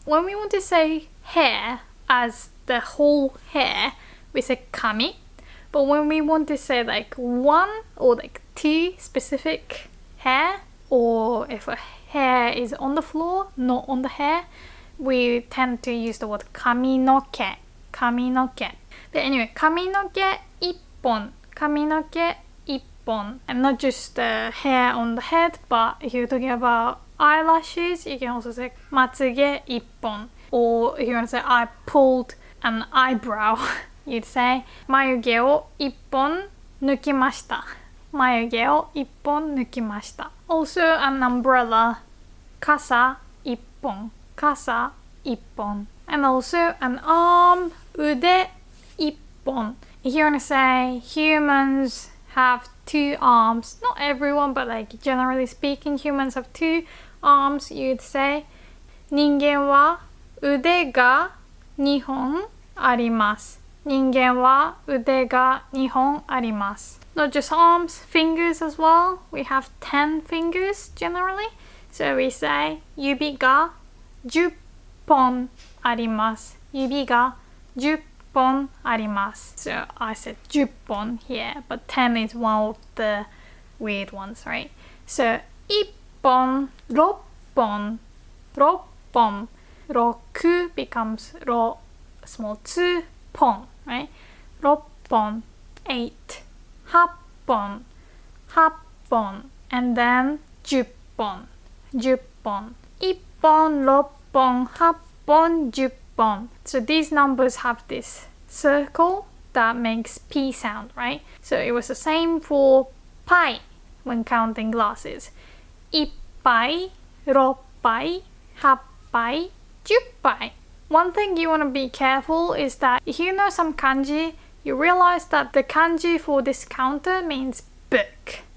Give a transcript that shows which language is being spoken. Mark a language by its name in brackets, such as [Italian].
[English] When we want to say hair as the whole hair, we say 髪. But when we want to say like one or like two specific hair, or if a hair is on the floor, not on the hair, we tend to use the word [Japanese] 髪の毛, 髪の毛. [English] But anyway, [Japanese] 髪の毛1本, 髪の毛1本. [English] And not just the hair on the head, but if you're talking about eyelashes, you can also say [Japanese] まつげ1本. [English] Or if you want to say I pulled an eyebrow, you'd say [Japanese] 眉毛を1本抜きました. 眉毛を1本抜きました. [English] Also an umbrella, [Japanese] 傘1本, 傘1本. [English] And also an arm, [Japanese] 腕1本. [English] If you want to say humans have two arms, not everyone, but like generally speaking, humans have two arms, you'd say [Japanese] 人間は腕が2本あります. 人間は腕が2本あります. [English] Not just arms, fingers as well. We have 10 fingers generally. So we say [Japanese] 指が10本あります. 指が10本あります. [English] So I said 10本 here, but 10 is one of the weird ones, right? So 1本、6本、6本, 6 becomes 6 small 2 本, right? [Japanese] 6本, 8, 8本, 8本, and then 10本, 10本, 1本、6本、8本、10本. [English] So these numbers have this circle that makes P sound, right? So it was the same for pie when counting glasses. [Japanese] 1杯、6杯、8杯、10杯. [English] One thing you want to be careful is that if you know some kanji, you realize that the kanji for this counter means book.